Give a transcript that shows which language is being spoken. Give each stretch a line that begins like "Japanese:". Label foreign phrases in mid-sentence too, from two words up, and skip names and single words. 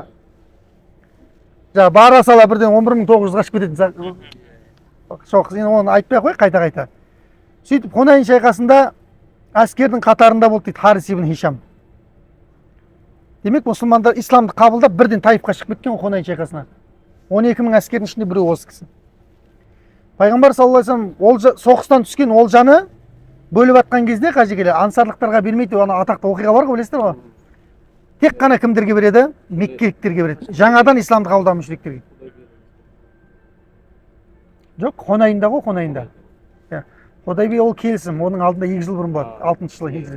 Kazakh: Жаңа бара сала бірден 11.900 қашып кететін соғыс, енді оны айтпай қой қайта-қайта. Сөйтіп Хунайн шайқасында әскердің қатарында болды дейді Харис ибн Хишам. Демек, мұсылмандар исламды қабылдап бірден Таифқа шығып кеткен Хунайн шайқасына. 12.000 әскердің ішінде біреу осы кісі. Пайғамбар
Arabic: صلى الله عليه وسلم
Kazakh: соғыстан түскен олжаны бөліп жатқан кезде қажекелер ансарлықтарға бермейді, ана атақты оқиға бар ғой, білесіздер ғой. Тек қана кімдерге береді? Меккеліктерге береді. Жаңадан исламды қабылдаған мүшриктерге. Жоқ, Хунайнда ғой, Хунайнда. Худайбия ол келісім, оның алдында 2 жыл бұрын болады, 6-шы жылы хижрет.